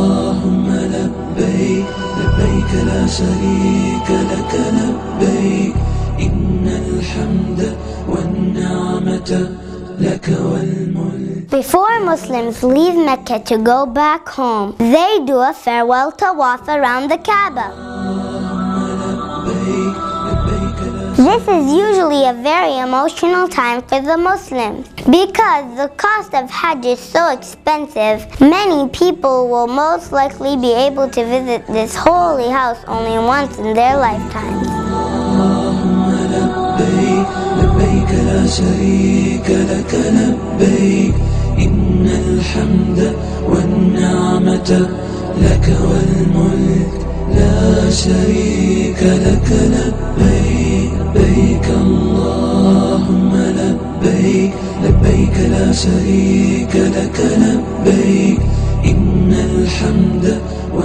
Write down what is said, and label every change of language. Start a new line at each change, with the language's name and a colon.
Arabic: لبيك لا شريك لك لبيك إن الحمد والنعمة لك والملك.
English: Before Muslims leave Mecca to go back home, they do a farewell tawaf around the Kaaba. This is usually a very emotional time for the Muslims. Because the cost of Hajj is so expensive, many people will most likely be able to visit this holy house only once in their lifetime.
Arabic: لبيك لا شريك لك لبيك إن الحمد والنعمة لك والملك لا شريك لك لبيك لبيك اللهم لبيك لبيك لا شريك لك لبيك إن الحمد